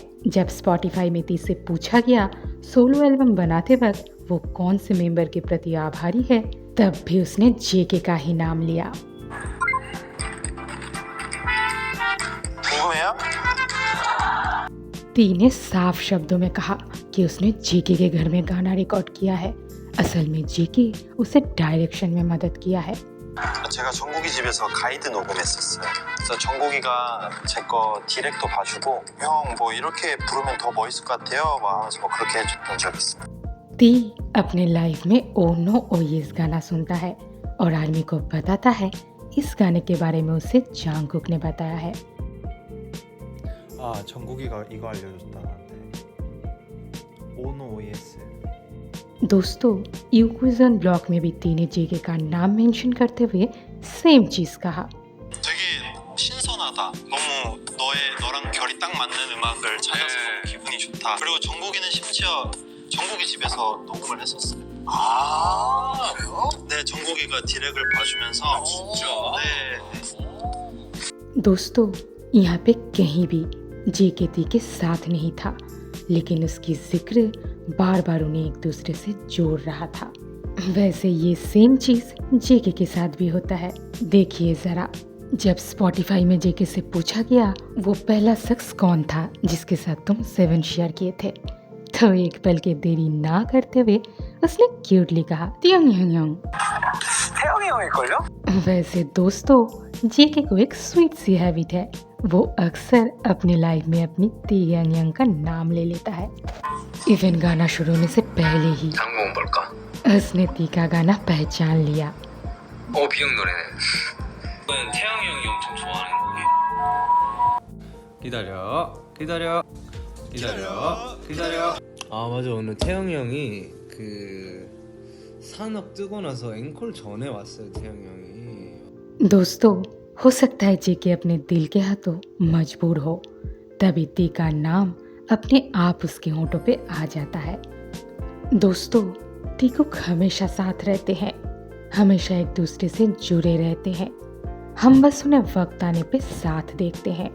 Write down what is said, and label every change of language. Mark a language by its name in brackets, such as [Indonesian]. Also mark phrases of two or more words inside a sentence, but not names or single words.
[Hindi] जब स्पॉटिफाई में ती से पूछा गया [English] solo album [Hindi] बनाते वक्त वो कौन से मेंबर के प्रति आभारी है, तब भी उसने जेके का ही नाम लिया। [Korean] 궁금해요? [Hindi] ती ने साफ शब्दों में कहा कि उसने जेके के घर में गाना रिकॉर्ड किया है। असल में जेके उसे डायरेक्शन में मदद किया है। [Korean] 제가 정국이 집에서 가이드 녹음했었어요. 그래서 정국이가 제 거 디렉도 봐주고 형 뭐 이렇게 부르면 더 멋있을 것 같아요. 막 하면서 뭐 그렇게 해줬던 적이 있어요. [Hindi] ती अपने लाइफ में ओ नो ओ येस गाना सुनता है और आर्मी को बताता है। इस गाने के बारे में उसे जांगकुक ने बताया है। [Korean] 아, 정국이가 이거 알려줬다 나한테. 오노 OS. [Hindi] दोस्तों, यूक्विजन ब्लॉक में भी ती ने जेके का नाम मेंशन करते हुए सेम चीज़ कहा। [Korean] 되게 신선하다. 너무 너랑 결이 딱 맞는 음악을 찾아서 네. 너무 기분이 좋다. 그리고 정국이는 심지어 정국이 집에서 녹음을 했었어요. 아 그래요? 네, 정국이가 디렉을 봐주면서 진짜? 네. [Hindi] दोस्तों यहाँ पे कहीं भी जेकेटी के साथ नहीं था, लेकिन उसकी जिक्र बार बार उन्हें एक दूसरे से जोड़ रहा था। वैसे ये सेम चीज़ जेके के साथ भी होता है। देखिए ज़रा, जब स्पॉटिफाई में जेके से पूछा गया वो पहला शख्स कौन था जिसके साथ तुम 7 शेयर किए थे, तो एक पल के देरी ना करते हुए उसने क्यूटली कहा त्योंग। [Korean] 태영이 형일걸요? [Hindi] वैसे दोस्तों जेके को एक स्वीट सी हैबिट है, वो अक्सर अपनी लाइफ में अपनी तियांग का नाम ले लेता है। इवन गाना शुरू होने से पहले ही [Korean] 장모은 볼까? [Hindi] उसने ती का गाना पहचान लिया। [Korean] 비형 노래네. 저는 태영이 형이 엄청 좋아하는 곡이에요. 기다려 아 맞아, 오늘 태영이 형이 그 산업 뜨고 나서 앵콜 전에 왔어요. 태영이 형이 [Hindi] दोस्तों हो सकता है जेके अपने दिल के हाथों मजबूर हो, तभी ती का नाम अपने आप उसके होंठों पे आ जाता है। दोस्तों टीकुक हमेशा साथ रहते हैं, हमेशा एक दूसरे से जुड़े रहते हैं। हम बस उन्हें वक्त आने पे साथ देखते हैं।